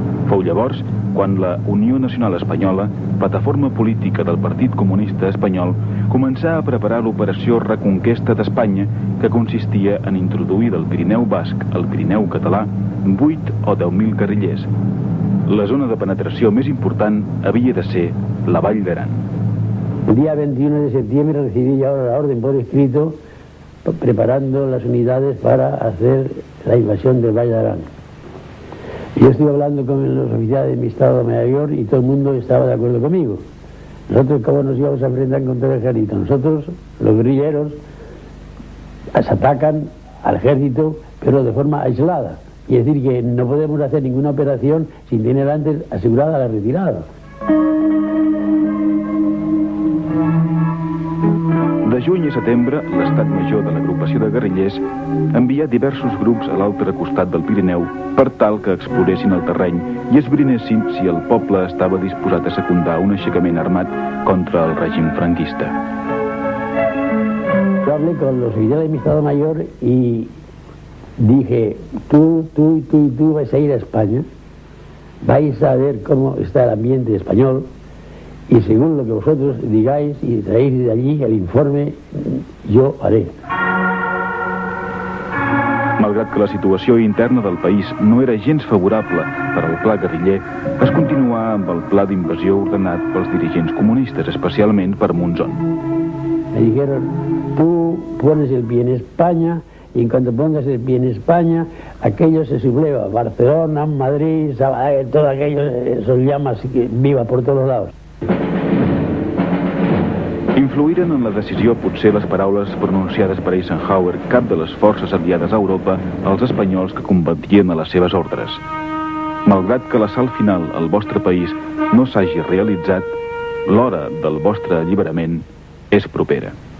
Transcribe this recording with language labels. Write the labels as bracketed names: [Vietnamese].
[Catalan] Fou llavors quan la Unió Nacional Espanyola, plataforma política del Partit Comunista Espanyol, començà a preparar l'operació Reconquesta d'Espanya, que consistia en introduir del Pirineu Basc al Pirineu Català 8 o 10.000 guerrillers. La zona de penetració més important havia de ser la Vall d'Aran. [Spanish] El día 21 de septiembre recibí ya la orden por escrito preparando las unidades para hacer la invasión del Valle de Arán. Yo estuve hablando con los oficiales de mi estado mayor y todo el mundo estaba de acuerdo conmigo. Nosotros, ¿cómo nos íbamos a enfrentar contra el ejército? Nosotros, los guerrilleros, se atacan al ejército, pero de forma aislada. Y es decir, que no podemos hacer ninguna operación sin tener antes asegurada la retirada. [Catalan] De juny a setembre, l'estat major de l'agrupació de guerrillers envià diversos grups a l'altre costat del Pirineu per tal que exploressin el terreny i esbrinessin si el poble estava disposat a secundar un aixecament armat contra el règim franquista. [Spanish] Yo hablé con los oficiales de mi estado mayor y dije, tú vais a ir a España, vais a ver cómo está el ambiente español y según lo que vosotros digáis y traéis de allí el informe, yo haré. [Catalan] Malgrat que la situació interna del país no era gens favorable per al pla guerriller, es continuà amb el pla d'invasió ordenat pels dirigents comunistes, especialment per Monzón. [Spanish] Me dijeron, tú pones el pie en España y en cuanto pongas el pie en España, aquello se subleva. Barcelona, Madrid, Sabadell, todo aquello, son llamas que viva por todos lados. [Catalan] Influïren en la decisió potser les paraules pronunciades per Eisenhower, cap de les forces aliades a Europa, als espanyols que combatien a les seves ordres. Malgrat que l'assalt final al vostre país no s'hagi realitzat, l'hora del vostre alliberament és propera.